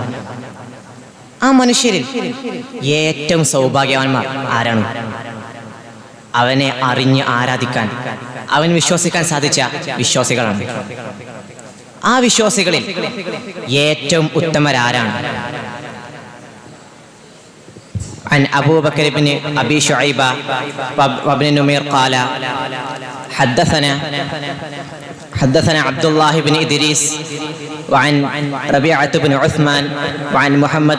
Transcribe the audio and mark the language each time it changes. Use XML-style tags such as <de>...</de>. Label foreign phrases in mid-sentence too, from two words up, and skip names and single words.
<ml>ആ മനുഷ്യരിൽ ഏറ്റവും സൗഭാഗ്യവാന്മാർ ആരാണ്? അവനെ അറിഞ്ഞ് ആരാധിക്കാൻ, അവൻ വിശ്വസിക്കാൻ സാധിച്ച വിശ്വാസികളാണ്. ആ വിശ്വാസികളിൽ ഏറ്റവും ഉത്തമരാരാണ്?</ml> <ar>عن أبو بكر بن أبي شعيبة وابن نمير قال حدثنا عبد الله بن إدريس وعن ربيعة بن عثمان وعن محمد</ar>